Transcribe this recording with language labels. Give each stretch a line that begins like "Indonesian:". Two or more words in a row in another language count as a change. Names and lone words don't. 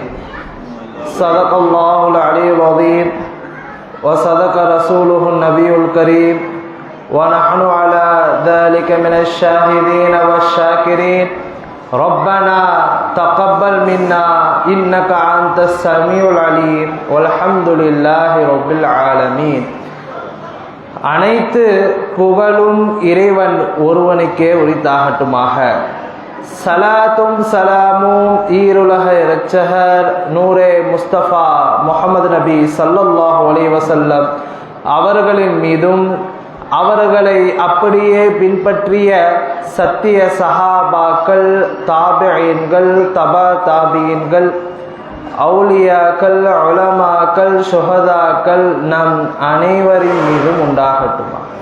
Arabic: صدق الله العلي العظيم وصدق رسوله النبي الكريم ونحن على ذلك من الشاهدين والشاكرين. ربنا تقبل منا إنك أنت السميع العليم والحمد لله رب العالمين.
Tamil: அனைத்து புகழும் இறைவன் ஒருவனுக்கே உரித்தாகட்டுமாக. சலாத்தும் சலாமும் ஈருலக இரட்சகர் நூரே முஸ்தபா முஹம்மது நபி
Arabic: صلى الله عليه وسلم
Tamil: அவர்களின் மீதும் அவர்களை அப்படியே பின்பற்றிய சத்திய சஹாபாக்கள், தாபிஈன்கள், தபா தாபிஈன்கள், அவுலியாக்கள், உலமாக்கள், ஷுஹதாக்கள் நம் அனைவரின் மீதும் உண்டாகட்டுமா.